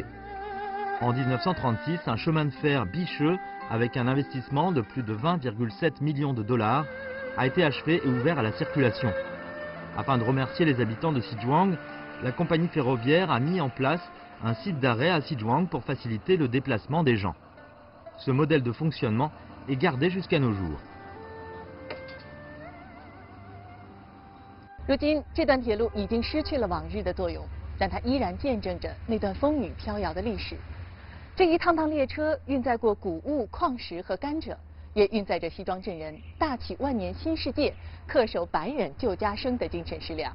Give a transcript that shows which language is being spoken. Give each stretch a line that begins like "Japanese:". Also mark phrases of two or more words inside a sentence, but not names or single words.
French: En 1936, un chemin de fer bicheux, avec un investissement de plus de 20,7 millions de dollars, a été achevé et ouvert à la circulation. Afin de remercier les habitants de Xizhuang, la compagnie ferroviaire a mis en place un site d'arrêt à Xizhuang pour faciliter le déplacement des gens. Ce modèle de fonctionnement est gardé jusqu'à nos jours.
Chinese: 如今，这段铁路已经失去了往日的作用，但它依然见证着那段风雨飘摇的历史。这一趟趟列车运载过谷物、矿石和甘蔗，也运载着西庄镇人大启万年新世界、恪守百忍救家生的精神食粮。